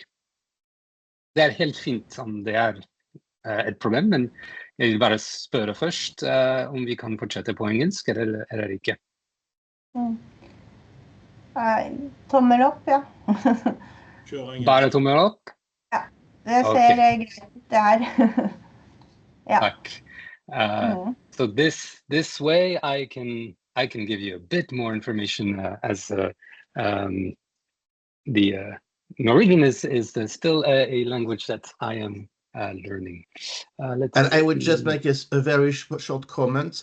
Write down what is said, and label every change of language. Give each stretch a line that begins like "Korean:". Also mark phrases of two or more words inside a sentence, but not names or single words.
Norwegian: Det helt fint om det et problem, men jeg vil bare spørre først om vi kan fortsette på engelsk, eller ikke. Tommel opp, ja. Bare tommel opp? Ja, det ser greit ut der. Ja. Takk.
English: So this way I can give you a bit more information as the Norwegian is still a language that I am learning. And I would just make a very short comment.